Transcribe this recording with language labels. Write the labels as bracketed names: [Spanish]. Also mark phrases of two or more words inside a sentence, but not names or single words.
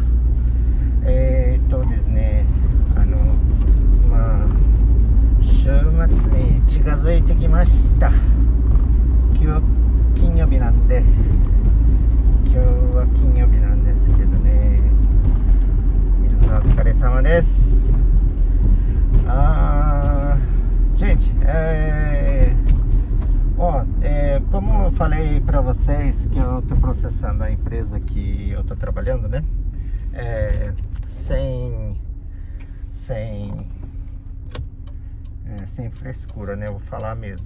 [Japanese] ですね、週末に近づいてきました。今日金曜日なんで、今日は金曜日なんですけどね、皆さんお疲れ様です。 [Portuguese] Gente, como eu falei para vocês que eu estou processando a empresa que eu estou trabalhando, né? Sem frescura, né? Eu vou falar mesmo.